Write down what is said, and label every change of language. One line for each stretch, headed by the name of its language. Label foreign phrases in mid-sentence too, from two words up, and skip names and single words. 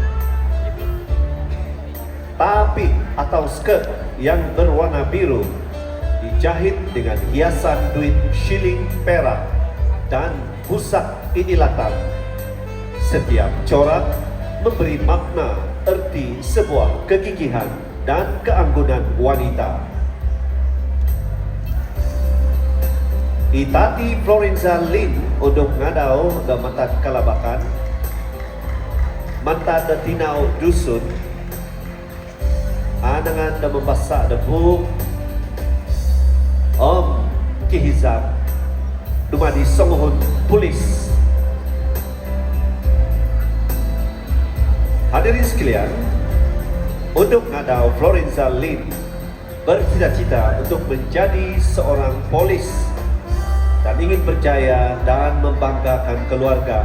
Malay: Tapik atau skirt yang berwarna biru dijahit dengan hiasan duit shilling perak dan busak inilatan. Setiap corak memberi makna erti sebuah kegigihan dan keanggunan wanita.
Central Dusun: Itati Florenza Lin unduk ngadau Gamatan Kalabakan mantad da tinao dusun, anangan da membasa da buk, kihizab, dumadi songohon pulis.
Malay: Hadirin sekalian, untuk ngadaw Florenza Lin bercita-cita untuk menjadi seorang polis dan ingin berjaya dan membanggakan keluarga.